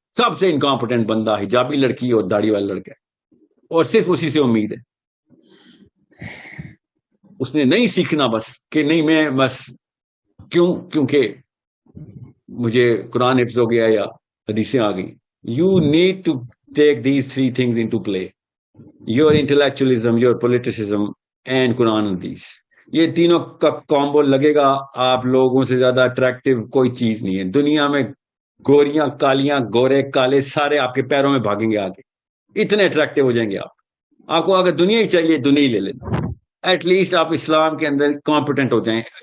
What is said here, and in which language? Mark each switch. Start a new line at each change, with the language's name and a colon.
Urdu: سب سے انکمپٹنٹ بندہ حجابی لڑکی اور داڑھی والا لڑکا ہے, اور صرف اسی سے امید ہے. اس نے نہیں سیکھنا بس کہ نہیں میں بس کیونکہ مجھے قرآن حفظ ہو گیا یا حدیثیں آ گئی.
English: You need to take these 3 things into play: your intellectualism, your politicism and Quran حدیث.
Urdu: یہ تینوں کا کامبو لگے گا, آپ لوگوں سے زیادہ اٹریکٹیو کوئی چیز نہیں ہے دنیا میں. گوریاں کالیاں گورے کالے سارے آپ کے پیروں میں بھاگیں گے آگے, اتنے اٹریکٹیو ہو جائیں گے آپ. آپ کو اگر دنیا ہی چاہیے دنیا ہی لے لیں, ایٹ لیسٹ آپ اسلام کے اندر کمپیٹنٹ ہو جائیں.